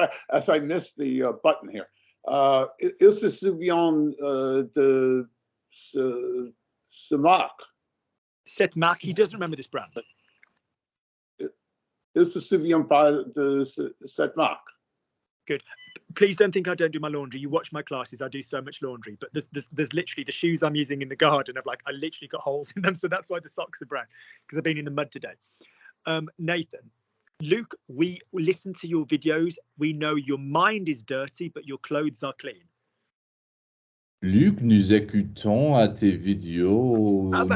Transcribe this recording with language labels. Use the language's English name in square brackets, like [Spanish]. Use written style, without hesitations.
[English] As I missed the button here. [French] Il se souvient de ce marque. Cette marque, [English] he doesn't remember this brand. [French] Il se souvient pas de cette marque. [English] Good. Please don't think I don't do my laundry. You watch my classes. I do so much laundry. But there's literally the shoes I'm using in the garden. I literally got holes in them. So that's why the socks are brown, because I've been in the mud today. Nathan, Luke, we listen to your videos. We know your mind is dirty, but your clothes are clean. [French] Luc, nous écoutons à tes vidéos.